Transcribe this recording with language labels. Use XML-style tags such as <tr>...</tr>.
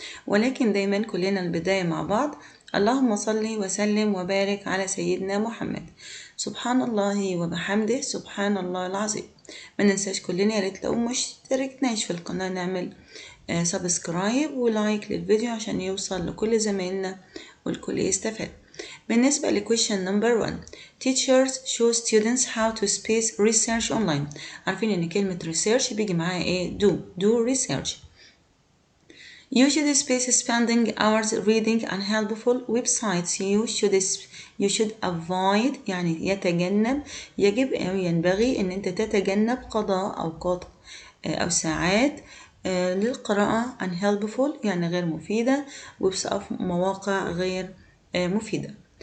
<ar>ولكن دايما كلنا البداية مع بعض. اللهم صل وسلم وبارك على سيدنا محمد. سبحان الله وبحمده سبحان الله العظيم. ما ننساش كلنا، يا ريت لو مشتركناش في القناة نعمل سبسكرايب ولايك للفيديو عشان يوصل لكل زمايلنا والكل يستفاد. بالنسبة ل</ar> <en>question number 1، teachers show students how to space research online.</en> <ar>عارفين ان كلمة research بيجي معاها ايه؟</ar> <en>do research. You should space spending hours reading unhelpful websites. You should avoid</en> <ar>يعني يتجنب، يجب أو ينبغي أن أنت تتجنب قضاء أوقات أو ساعات للقراءة unhelpful يعني غير مفيدة، مواقع غير مفيدة.</ar>